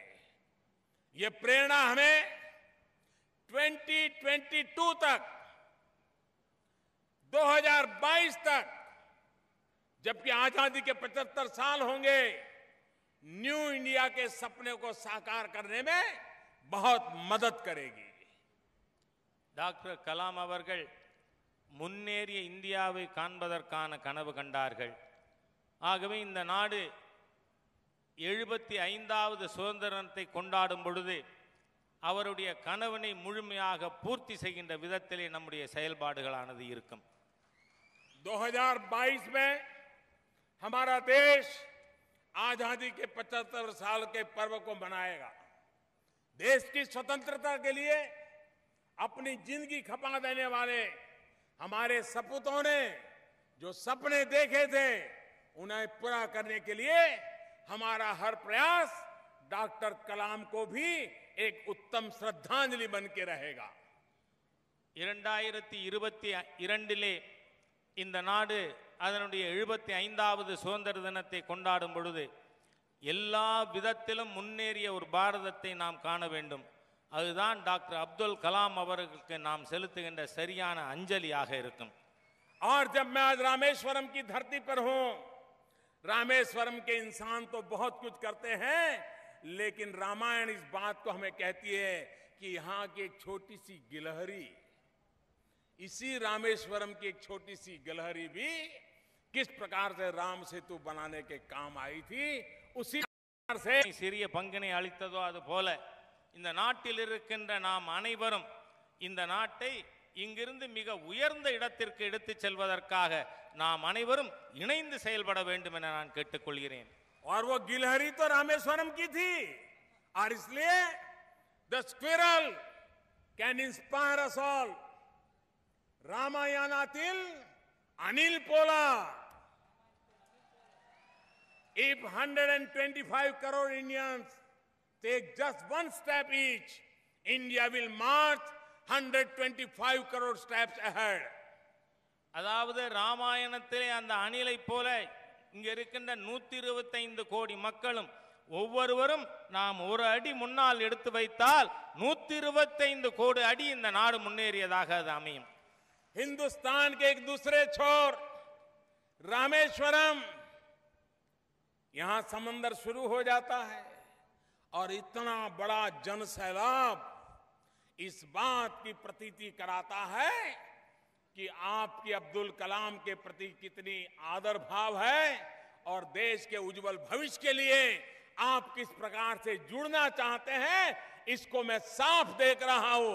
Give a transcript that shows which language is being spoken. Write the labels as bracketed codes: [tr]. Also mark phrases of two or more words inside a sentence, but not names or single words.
[hi] ये प्रेरणा हमें 2022 तक, 2022 तक, जबकि आजादी के 75 साल होंगे, [en] New India [hi] के सपने को साकार करने में बहुत मदद करेगी। [ta] டாக்டர் கலாம் அவர்கள் முன்னேறிய இந்தியாவை காண்பதற்கான கனவு கண்டார்கள். ஆகவே இந்த நாடு 75வது சுதந்திர தினத்தை கொண்டாடும் பொழுது அவருடைய கனவினை முழுமையாக பூர்த்தி செய்கின்ற விதத்திலே நம்முடைய செயல்பாடுகளானது இருக்கும். [hi] 2022 में हमारा देश आजादी के 75 साल के पर्व को मनाएगा. देश की स्वतंत्रता के लिए अपनी जिंदगी खपा देने वाले हमारे सपूतों ने जो सपने देखे थे उन्हें पूरा करने के लिए हमारा हर प्रयास डॉक्टर कलाम को भी एक उत्तम श्रद्धांजलि बन के रहेगा. [ta] 2022 இந்த நாடு அதனுடைய 75வது சுதந்திர தினத்தை கொண்டாடும் பொழுது எல்லா விதத்திலும் முன்னேறிய ஒரு பாரதத்தை நாம் காண வேண்டும். அதுதான் டாக்டர் அப்துல் கலாம் அவர்களுக்கு நாம் செலுத்துகின்ற சரியான அஞ்சலியாக இருக்கும். [hi] और जब मैं आज रामेश्वरम की धरती पर हूं, रामेश्वरम के इंसान तो बहुत कुछ करते हैं, लेकिन रामायण इस बात को हमें कहती है कि यहां की एक छोटी सी गिलहरी, इसी रामेश्वरम की एक छोटी सी गिलहरी भी किस प्रकार से राम सेतु बनाने के काम आई थी, उसी प्रकार से [ta] சிறிய பங்கினை அளித்ததோ அது போல இந்த நாட்டில் இருக்கின்ற நாம் அனைவரும் இந்த நாட்டை இங்கிருந்து மிக உயர்ந்த இடத்திற்கு எடுத்துச் செல்வதற்காக நாம் அனைவரும் இணைந்து செயல்பட வேண்டும் என நான் கேட்டுக்கொள்கிறேன். [hi] और वो गिलहरी तो रामेश्वरम की थी, और इसलिए [en] the squirrel can inspire us all. रामायणातील अनिल पोलाद. If 125 crore Indians take just one step each, India will march 125 crore steps ahead. [ta] அதாவது ராமாயணத்திலே அந்த அணிலை போல இங்க இருக்கின்ற 125 கோடி மக்களும் ஒவ்வொருவரும் நாம் ஒரு அடி முன்னால் எடுத்து வைத்தால் 125 கோடி அடி இந்த நாடு முன்னேறியதாக அது அமையும். [hi] हिंदुस्तान के एक दूसरे छोर रामेश्वरम, यहां समंदर शुरू हो जाता है और इतना बड़ा जन सैलाब इस बात की प्रतीति कराता है कि आपकी अब्दुल कलाम के प्रति कितनी आदर भाव है और देश के उज्जवल भविष्य के लिए आप किस प्रकार से जुड़ना चाहते हैं, इसको मैं साफ देख रहा हूं.